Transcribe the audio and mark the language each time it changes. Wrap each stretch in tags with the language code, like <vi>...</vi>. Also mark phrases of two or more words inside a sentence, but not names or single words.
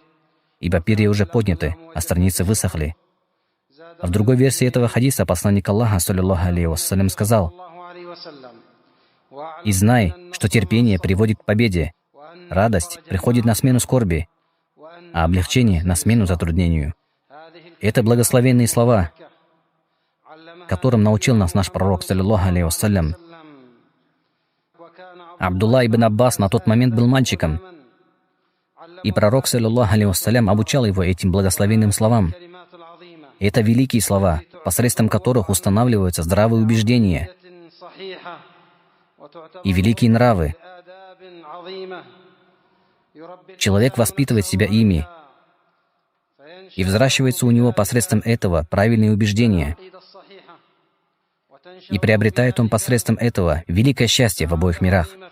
<ru>Ибо перья уже подняты, а страницы высохли». А в другой версии этого хадиса посланник Аллаха,</ru> <ar>صلى الله عليه وسلم,</ar> <ru>сказал: «И знай, что терпение приводит к победе, радость приходит на смену скорби, а облегчение на смену затруднению». Это благословенные слова, которым научил нас наш пророк,</ru> <ar>صلى الله عليه وسلم.</ar> <ru>Абдулла ибн Аббас на тот момент был мальчиком, и пророк,</ru> <ar>صلى الله عليه وسلم,</ar> <ru>обучал его этим благословенным словам. Это великие слова, посредством которых устанавливаются здравые убеждения и великие нравы. Человек воспитывает себя ими, и взращивается у него посредством этого правильные убеждения, и приобретает он посредством этого великое счастье в обоих мирах.</ru>